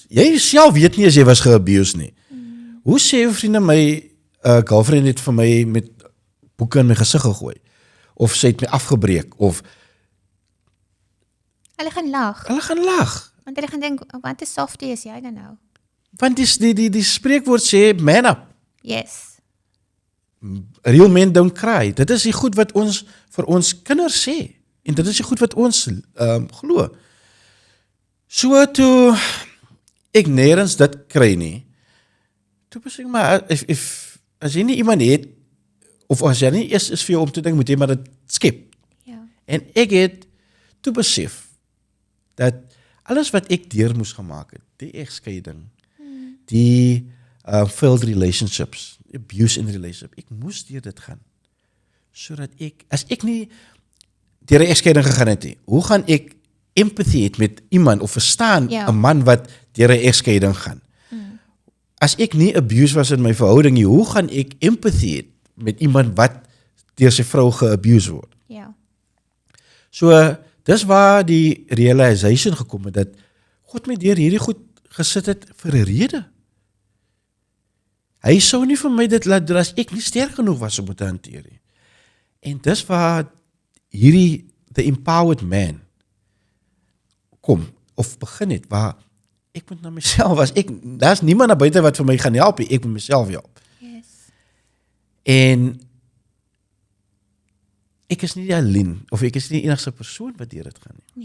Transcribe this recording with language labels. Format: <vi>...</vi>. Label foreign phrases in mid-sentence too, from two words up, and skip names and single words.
<af>Jy self weet nie as jy was ge-abused nie. Hoe sê jou vriende, my girlfriend het vir my met boeke in my gesig gegooi, of sy het my afgebreek, of Hulle gaan lag, hulle gaan lag. want hulle gaan dink, wat 'n softie is jy dan nou? Want die spreekwoord sê,</af> <en>man up. Yes. Real men don't cry.</en> <af>Dit is die goed wat ons vir ons kinders sê. En dit is die goed wat ons glo. So toe ek nêrens dit kry nie, toe besig maar, as jy nie iemand het, of as jy nie is vir jou om te dink, moet jy maar dit skep. Ja. En ek het toe besef, dat alles wat ek deur moes gemaak het, die egskeiding, die</af> <en>failed relationships, abuse in relationship,</en> <af>ek moes deur dit gaan. Sodat as ek nie deur 'n egskeiding gegaan het nie, hoe gaan ek empathy het met iemand, of verstaan 'n man wat deur 'n egskeiding gaan? As ek nie abuse was in my verhouding nie, hoe gaan ek empathy het met iemand wat deur sy vrou ge-abuse word? Ja. So, dis waar die realization gekom het, dat God my deur hierdie goed gesit het vir 'n rede. Hy sou nie vir my dit laat doen as ek nie sterk genoeg was om dit te hanteer nie. En dis waar hierdie</af> <en>the empowered man</en> <af>kom, of begin het, waar ek moet na myself, daar's niemand na buite wat vir my gaan help, ek moet myself help.</af> <en>Yes.</en> <af>En ek is nie alleen, of ek is nie die enigste persoon wat deur dit gaan nie.</af>